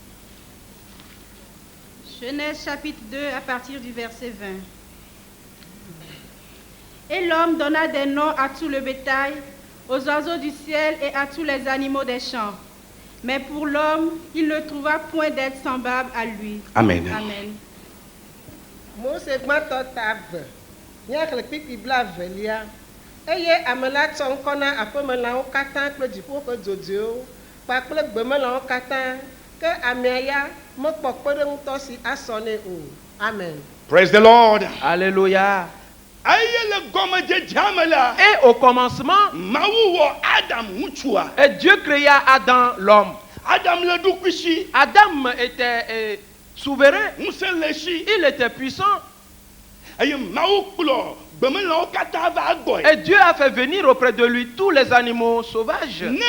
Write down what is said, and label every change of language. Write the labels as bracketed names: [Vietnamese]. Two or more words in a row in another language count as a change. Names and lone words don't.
[French] Genèse chapitre 2 à partir du verset 20. Et l'homme donna des noms à tout le bétail, aux oiseaux du ciel et à tous les animaux des champs. Mais pour l'homme, il ne trouva point d'être semblable à lui. Amen. Amen. [Ewe] Mose gbãtɔ ta ve, míaxlẽ kpikpi blaevelia, eye ame la tsɔ ŋkɔ na aƒemelãwo katã kple dziƒoxe dzodzoewo kpakple gbemelãwo katã, ke amea ya mekpɔ kpeɖeŋutɔ si asɔ nɛ o. [French] Amen. [English] Praise the Lord. [French] Alléluia. Et au commencement, et Dieu créa Adam, l'homme. Adam était souverain. Il était puissant. Et Dieu a fait venir auprès de lui tous les animaux sauvages.